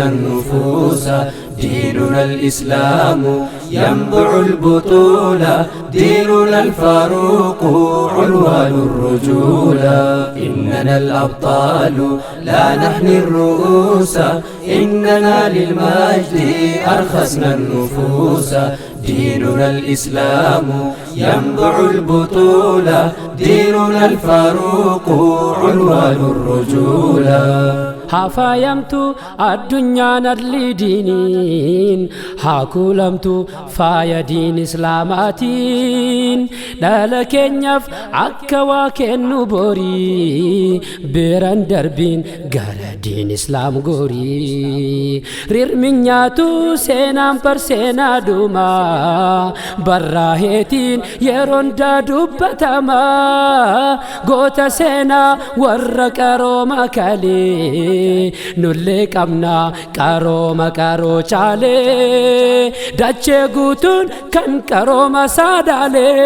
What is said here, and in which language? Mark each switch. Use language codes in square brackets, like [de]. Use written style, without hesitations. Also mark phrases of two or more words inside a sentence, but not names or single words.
[ar] النفوس ديننا الإسلام ينبع البطولة ديننا الفاروق عنوان الرجولة إننا الأبطال لا نحني الرؤوس إننا للمجد أرخصنا النفوس ديننا الإسلام ينبع البطولة ديننا الفاروق عنوان الرجولة [om] hafaayamtu addunyaan adli diiniin haakuulamtu faaya diin islaamaatiin dhala keenyaaf akka waa kennu borii biran darbiin gara diin islaam gorii rirminyaatu seenaan parseenaa dhumaa barraaheetiin yeroon daadubbatama goota seenaa warra qarooma kalee nullee qabna qarooma qaroo caalee dachee guutuun kan qarooma saadaalee